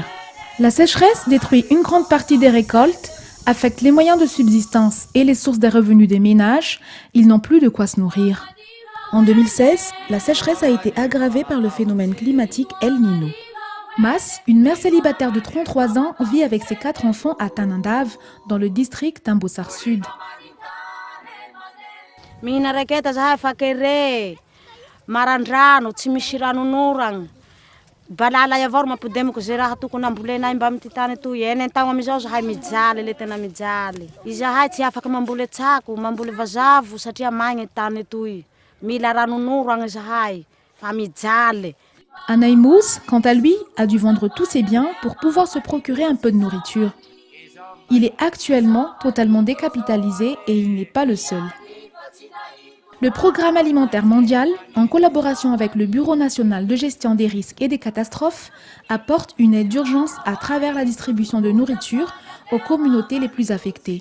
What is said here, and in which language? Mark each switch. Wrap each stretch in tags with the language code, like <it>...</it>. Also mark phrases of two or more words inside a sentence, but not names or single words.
<fr>La sécheresse détruit une grande partie des récoltes, affecte les moyens de subsistance et les sources des revenus des ménages. Ils n'ont plus de quoi se nourrir. En 2016, la sécheresse a été aggravée par le phénomène climatique El Niño. Mas, une mère célibataire de 33 ans, vit avec ses 4 enfants à Tanandav, dans le district d'Ambossar Sud.</fr> <mg>Marandrano tsy misy ranonoragna balala yavao mampodemiko zay raha tokony ambolenay mba amity tany toy eny an-tagno amizao zahay mijaly le tena mijaly izahay tsy afaka mamboly tsako mamboly vazavo satria magny tany toy mila ranonoragna zahay fa mijaly.</mg> <fr>Anaïmous, quant à lui, a dû vendre tous ses biens pour pouvoir se procurer un peu de nourriture. Il est actuellement totalement décapitalisé et il n'est pas le seul. Le Programme alimentaire mondial, en collaboration avec le Bureau national de gestion des risques et des catastrophes, apporte une aide d'urgence à travers la distribution de nourriture aux communautés les plus affectées.</fr>